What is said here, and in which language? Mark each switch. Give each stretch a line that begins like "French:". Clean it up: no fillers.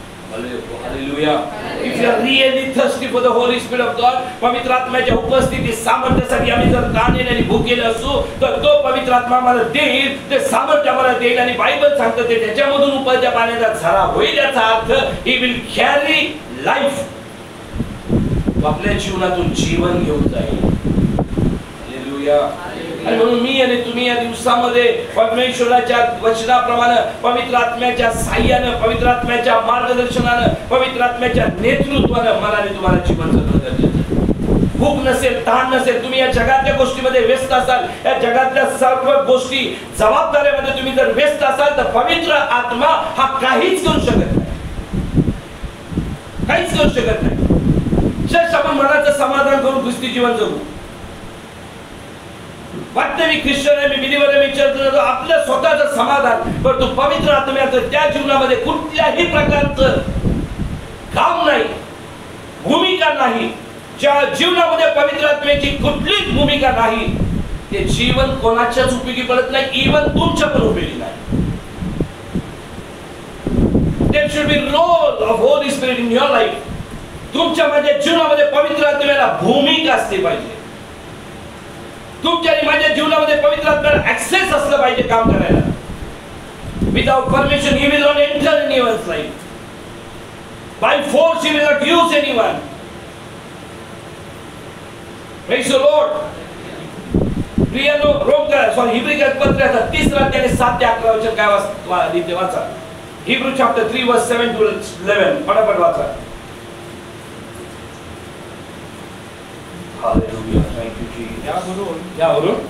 English: Hallelujah. If you are really thirsty for the Holy Spirit of God,
Marathi: पवित्र आत्म्याच्या उपस्थिती सामर्थ्यासाठी आम्ही जर तहानलेले आणि भुकेले असू तर तो पवित्र आत्मा आम्हाला देईल, ते सामर्थ्य आम्हाला देईल. आणि बायबल सांगतं ते त्याच्यामधून उकळत्या पाण्याचा झरा होईल. याचा अर्थ
English: he will carry life.
Marathi: आपल्या जीवनातून जीवन घेऊन जाईल. हालेलुया. आणि म्हणून मी आणि तुम्ही या दिवसामध्ये परमेश्वराच्या वचनाप्रमाणे, पवित्र आत्म्याच्या साह्याने, पवित्र आत्म्याच्या मार्गदर्शनाने, पवित्र आत्म्याच्या नेतृत्वाने मला आणि तुम्हाला जीवन जगणं गरजेचं आहे. भूक नसेल, तहान नसेल, तुम्ही या जगातल्या गोष्टीमध्ये व्यस्त असाल, या जगातल्या सर्व गोष्टी जबाबदाऱ्यामध्ये तुम्ही जर व्यस्त असाल तर पवित्र आत्मा हा काहीच करू शकत नाही, काहीच करू शकत नाही. आपण मनाचं समाधान करून ख्रिस्ती जीवन जगू. वाटतं मी ख्रिश्चन आहे, मी बिलीव्हर आहे, मी चर्चला जातो, आपलं स्वतःचं समाधान. पण तो पवित्र आत्म्याचं त्या जीवनामध्ये कुठल्याही प्रकारचं काम नाही, भूमिका नाही. ज्या जीवनामध्ये पवित्र आत्म्याची कुठलीच भूमिका नाही, ते जीवन कोणाच्याच उपयोगी पडत नाही, इव्हन तुमच्या पण उपयोगी नाही.
English: There should be role of Holy Spirit in your life.
Marathi: तुमच्या माझ्या जीवनामध्ये पवित्र आत्म्याला भूमिका असली पाहिजे. तुमच्या आणि माझ्या जीवनामध्ये पवित्र आत्म्याला ऍक्सेस असलं पाहिजे काम करायला.
English: Without permission he will not enter in anyone's life. By force he will not use anyone. Praise the Lord.
Marathi: प्रियानो, Hebrew पत्राचा 3 अध्याय 7 ते 11 वचन काय वाचा. हिब्रू चॅप्टर 3 verse 7 to 11 पटापट वाचा.
English: Hallelujah. Thank you Jesus.
Marathi: यावरून